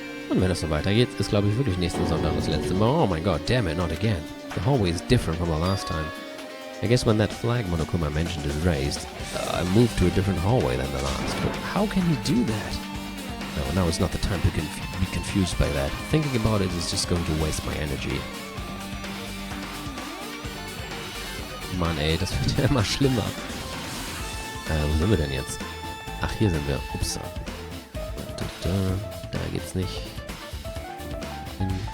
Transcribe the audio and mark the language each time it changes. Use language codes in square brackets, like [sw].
[de] Und wenn es so weitergeht, ist glaube ich wirklich nächsten Sonntag das letzte Mal. [en] Oh my god, damn it, not again. The hallway is different from the last time. I guess when that flag Monokuma mentioned is raised, I moved to a different hallway than the last. But how can he do that? No, now is not the time to be confused by that. Thinking about it is just going to waste my energy. [de] Mann ey, das wird ja immer schlimmer. Wo sind wir denn jetzt? Ach, hier sind wir. Ups. Da geht's nicht hin.